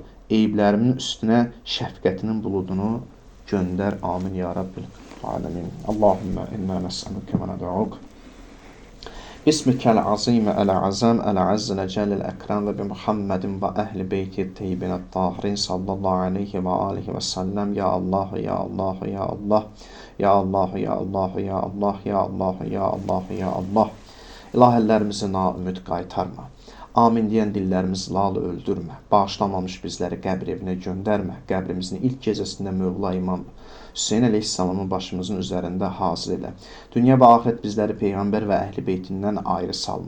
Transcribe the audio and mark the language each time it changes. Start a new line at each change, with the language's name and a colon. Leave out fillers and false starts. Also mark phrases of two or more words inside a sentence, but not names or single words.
Azerbaijani: Eyiblərimin üstünə şəfqətinin buludunu göndər.
Arabic: آمين يا رب العالمين. اللهم إنا نسألك وندعوك. بسمك العظيم الأعظم الأعز الأجل الأكرم وبمحمد وأهل بيته الطيبين الطاهرين صلى الله عليه وآله وسلم. يا الله، يا الله، يا الله، يا الله، يا الله، يا الله، يا الله، يا الله، يا الله.
Azerbaijani: İlahəllərimizi naümid qaytarma. Amin deyən dillərimizi lalı öldürmə. Bağışlamamış bizləri qəbr evinə göndərmə. Qəbrimizin ilk gecəsində Mövla İmam Hüseyin əleyhissalamın başımızın üzərində hazır elə. Dünya və axirət bizləri Peyğəmbər və əhl-i beytindən ayrı salma.